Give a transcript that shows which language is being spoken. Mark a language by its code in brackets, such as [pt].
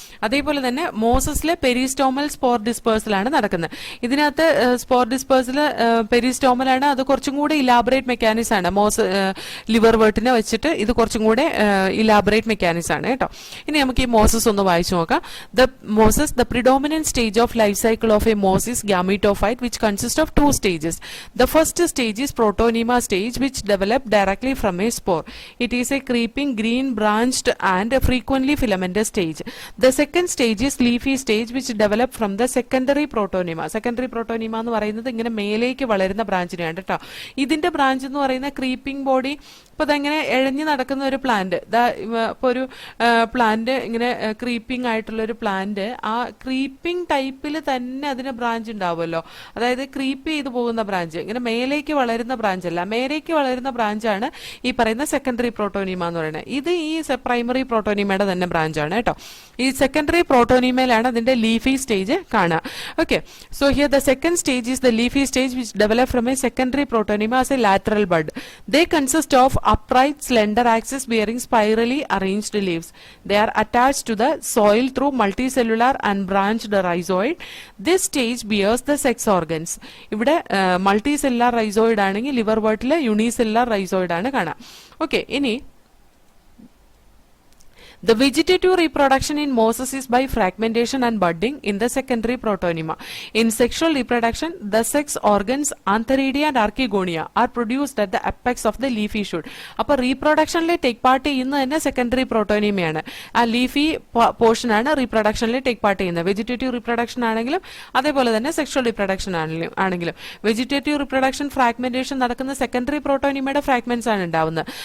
[ml] അതേപോലെ തന്നെ മോസസിലെ പെരിസ്റ്റോമൽ spore dispersal ആണ് നടക്കുന്നത്. ഇതിനകത്ത് സ്പോർ ഡിസ്പേഴ്സൽ പെരിസ്റ്റോമൽ ആണ്, അത് കുറച്ചും കൂടെ ഇലാബറേറ്റ് മെക്കാനിസം ആണ്. ലിവർ വേർട്ടിനെ വെച്ചിട്ട് ഇത് കുറച്ചും കൂടെ ഇലാബറേറ്റ് മെക്കാനിസം ആണ് കേട്ടോ. ഇനി നമുക്ക് ഈ മോസസ് ഒന്ന് വായിച്ചു നോക്കാം. [en] The predominant stage of life cycle of a moss is gametophyte, which consists of 2 stages. The first stage is protonema stage, which develop directly from a spore. It is a creeping green branched and frequently filamentous stage. The second stage is leafy stage, which develop from the secondary protonema. [ml] Secondary protonema എന്ന് പറയുന്നത് ഇങ്ങനെ മേലേക്ക് വളരുന്ന ബ്രാഞ്ചിനെയാണ് കേട്ടോ. ഇതിന്റെ branch എന്ന് പറയുന്ന creeping body. ഇപ്പൊ അതങ്ങനെ എഴഞ്ഞു നടക്കുന്ന ഒരു പ്ലാന്റ്, ഇപ്പൊ ഒരു പ്ലാന്റ് ഇങ്ങനെ ക്രീപ്പിംഗ് ആയിട്ടുള്ള ഒരു പ്ലാന്റ്, ആ ക്രീപ്പിംഗ് ടൈപ്പിൽ തന്നെ അതിന് ബ്രാഞ്ച് ഉണ്ടാവുമല്ലോ. അതായത് ക്രീപ്പ് ചെയ്ത് പോകുന്ന ബ്രാഞ്ച്, ഇങ്ങനെ മേലേക്ക് വളരുന്ന ബ്രാഞ്ച് അല്ല, മേലേക്ക് വളരുന്ന ബ്രാഞ്ചാണ് ഈ പറയുന്ന സെക്കൻഡറി പ്രോട്ടോനീമ എന്ന് പറയുന്നത്. ഇത് ഈ പ്രൈമറി പ്രോട്ടോനീമയുടെ തന്നെ ബ്രാഞ്ചാണ് കേട്ടോ. ഈ സെക്കൻഡറി പ്രോട്ടോനീമയിലാണ് അതിന്റെ ലീഫി സ്റ്റേജ് കാണുക. [en] Okay, so here the second stage is the leafy stage which develop from a secondary protonema as a lateral bud. They consist of upright slender axis bearing spirally arranged leaves. They are attached to the soil through multicellular and branched rhizoid. This stage bears the sex organs. [ml] ഇവിടെ multicellular റൈസോയിഡ് ആണെങ്കിൽ liver വേർട്ടിലെ unicellular റൈസോയിഡ് ആണ് കാണാം. Okay, ഇനി [en] the vegetative reproduction in mosses is by fragmentation and budding in the secondary protonema. In sexual reproduction, the sex organs antheridia and archegonia are produced at the apex of the leafy shoot. [ml] അപ്പോൾ റീപ്രൊഡക്ഷനിൽ take part ചെയ്യുന്നത് തന്നെ secondary പ്രോട്ടോനിമയാണ്. ആ leafy portion ആണ് റീപ്രൊഡക്ഷനിൽ take part ചെയ്യുന്നത്. Vegetative reproduction ആണെങ്കിലും അതേപോലെ തന്നെ sexual reproduction ആണെങ്കിലും വെജിറ്റേറ്റീവ് റീപ്രൊഡക്ഷൻ ഫ്രാഗ്മെന്റേഷൻ നടക്കുന്ന സെക്കൻഡറി പ്രോട്ടോനിമയുടെ ഫ്രാഗ്മെന്റ്സ് ആണ് ഉണ്ടാവുന്നത്.